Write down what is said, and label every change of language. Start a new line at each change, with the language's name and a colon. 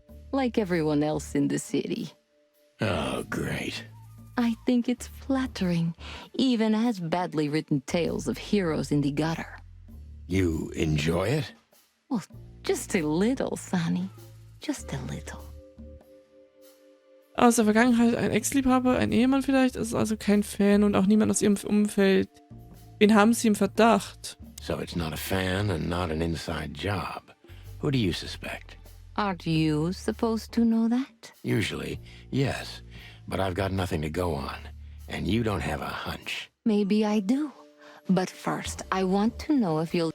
English: Like everyone else in the city. Oh, great. I think it's flattering, even as badly written tales of heroes in the gutter. You enjoy it? Well, just a little, Sonny. Just a little.
German: Aus der Vergangenheit ein Ex-Liebhaber, ein Ehemann vielleicht, ist also kein Fan und auch niemand aus ihrem Umfeld. Wen haben sie im Verdacht?
English: So it's not a fan and not an inside job. Who do you suspect? Aren't you supposed to know that? Usually, yes. But I've got nothing to go on. And you don't have a hunch. Maybe I do. But first, I want to know if you'll...